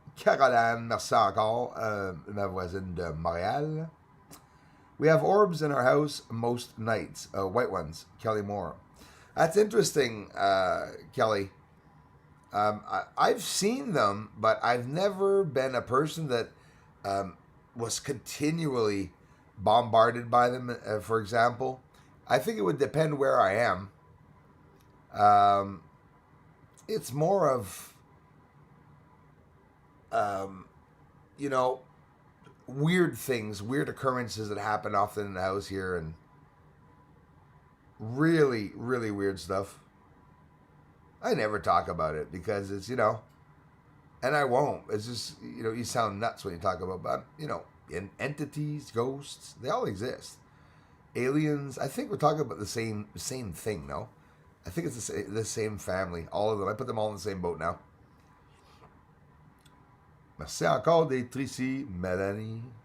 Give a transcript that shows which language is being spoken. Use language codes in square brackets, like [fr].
[fr] Caroline, merci encore, ma voisine de Montréal. [en] We have orbs in our house most nights. White ones. Kelly Moore. That's interesting, Kelly. I've seen them, but I've never been a person that was continually bombarded by them, for example. I think it would depend where I am. It's more of, you know, weird things, weird occurrences that happen often in the house here, and really, really weird stuff. I never talk about it because it's, you know, and I won't. It's just, you know, you sound nuts when you talk about, you know, entities, ghosts, they all exist. Aliens, I think we're talking about the same thing, no? I think it's the same family, all of them. I put them all in the same boat now. [fr] Merci encore d'être ici, Melanie.